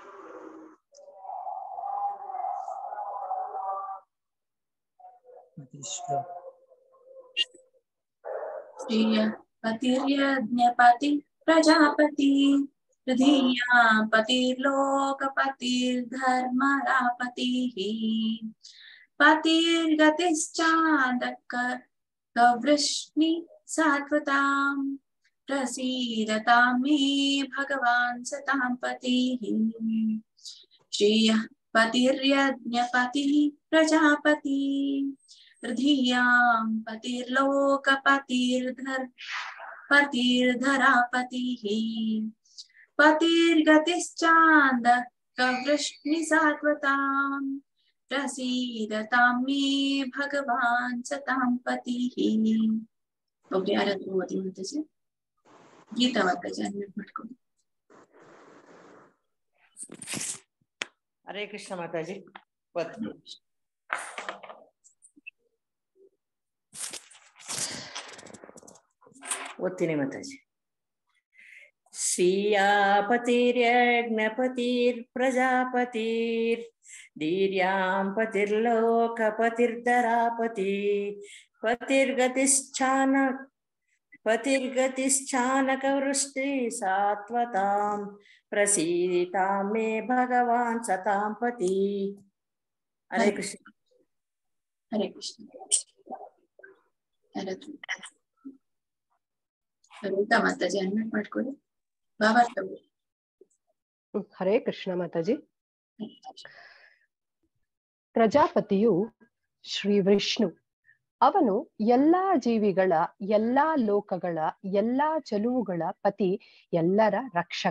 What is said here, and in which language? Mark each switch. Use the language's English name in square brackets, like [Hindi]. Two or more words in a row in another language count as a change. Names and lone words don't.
[Sanskrit] ಶ್ರೀಯ ಪತಿರ್ಯಜ್ಞಪತಿ ಪ್ರಜಾಪತಿ ತೃತೀಯಾ ಪತಿರ್ಲೋಕಪತಿರ್ಧರ್ಮರಾಪತಿಃ ಪತಿರ್ಗತಿಶ್ಚಾಂದಕವೃಷ್ಣಿ ಸಾತ್ವತಾಂ ಪ್ರಸೀದತಾಂ ಮೇ ಭಗವಾನ್ ಸತಾಂ ಪತಿಃ. ಶ್ರೀಯ ಪತಿರ್ಯಜ್ಞಪತಿ ಪ್ರಜಾಪತಿ ತೃತೀಯಾಂ ಪತಿರ್ಧರಾಪತಿಃ ಪತಿರ್ಗತಿಶ್ಚಾಂದಕವೃಷ್ಣಿ ಸಾತ್ವತಾಂ ಪ್ರಸೀದತಾಂ ಮೇ ಭಗವಾನ್ ಸತಾಂ ಪತಿಃ. [Kannada] ಒಬ್ರು ಯಾರಾದ್ರೂ ಓದಿ ಮಾತಾಜಿ. ಗೀತಾ ಮಾತಾಜಿ ಅನ್ಮ್ಯೂಟ್ ಮಾಡ್ಕೊಂಡು. ಹರೇ ಕೃಷ್ಣ ಮಾತಾಜಿ. ಓದ್ತೀನಿ ಮಾತಾಜಿ. [Sanskrit] स्वीयापतिर्यज्ञपतिर्प्रजापतिर् धीर्यां पतिर्लोकपतिर्धरापति पतिर्गतिश्चानकवृष्टि सात्वतां प्रसीदितां मे भगवान् सतां पति। हरे कृष्ण। [Kannada] हरे कृष्ण। ರೂಪಾ ಮಾತಾಜಿ ಅನ್ಮ್ಯೂಟ್ ಮಾಡ್ಕೊಳ್ಳಿ. ಭಾವಾರ್ಥ. ಹರೇ ಕೃಷ್ಣ ಮಾತಾಜಿ. ಪ್ರಜಾಪತಿಯು ಶ್ರೀ ವಿಷ್ಣು. ಅವನು ಎಲ್ಲಾ ಜೀವಿಗಳ, ಎಲ್ಲಾ ಲೋಕಗಳ, ಎಲ್ಲಾ ಚಲುವುಗಳ ಪತಿ, ಎಲ್ಲರ ರಕ್ಷಕ.